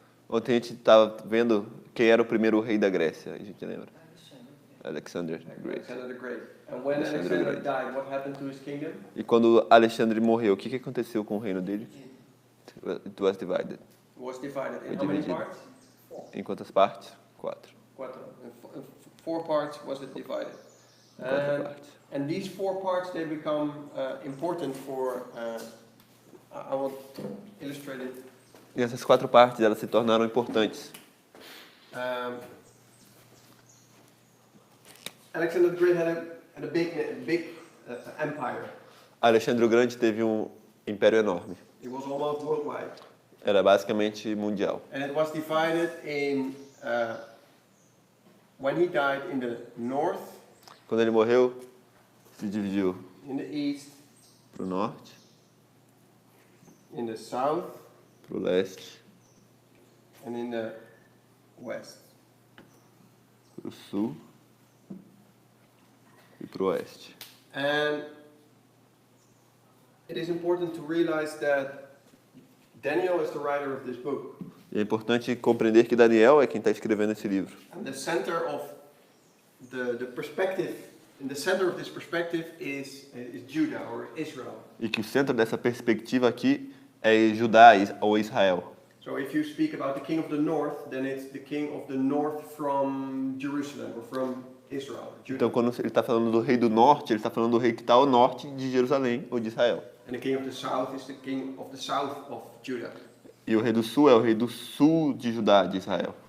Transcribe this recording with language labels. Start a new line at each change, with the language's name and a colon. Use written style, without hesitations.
Portuguese: Ontem a gente estava vendo quem era o primeiro rei da Grécia, a gente lembra?
English: Alexander the Great. Alexander the Great. And when Alexander the Alexander Great. died, what happened to his kingdom?
Portuguese: E quando Alexandre morreu, o que aconteceu com o reino dele?
English: It was divided. It was divided in
Portuguese: Foi
English: how many
Portuguese: dividido.
English: parts?
Portuguese: Em quantas partes? 4. Quatro.
English: In 4 parts was it divided.
Portuguese: Em 4
English: And,
Portuguese: partes.
English: and these 4 parts, they become important for, I will illustrate it.
Portuguese: E essas 4 partes, elas se tornaram importantes.
English: Alexander the Great had a big empire.
Portuguese: Alexandre o Grande teve um império enorme.
English: It was almost worldwide.
Portuguese: Era basicamente mundial.
English: And it was divided in, when he died, in the north,
Portuguese: Quando ele morreu, se dividiu
English: in the east,
Portuguese: para o norte,
English: in the south,
Portuguese: para o leste,
English: and in the west.
Portuguese: para o sul e para o oeste.
English: And it is important to realize that Daniel is the writer of this book.
Portuguese: E é importante compreender que Daniel é quem está escrevendo esse livro.
English: And the center of the perspective, in the center of this perspective is Judah or Israel.
Portuguese: E que o centro dessa perspectiva aqui é Judá ou Israel.
English: So if you speak about the king of the north, then it's the king of the north from Jerusalem or from Israel. Judah.
Portuguese: Então, quando ele está falando do rei do norte, ele está falando do rei que está ao norte de Jerusalém ou de Israel.
English: And the king of the south is the king of the south of Judah.
Portuguese: E o rei do sul é o rei do sul de Judá, de Israel.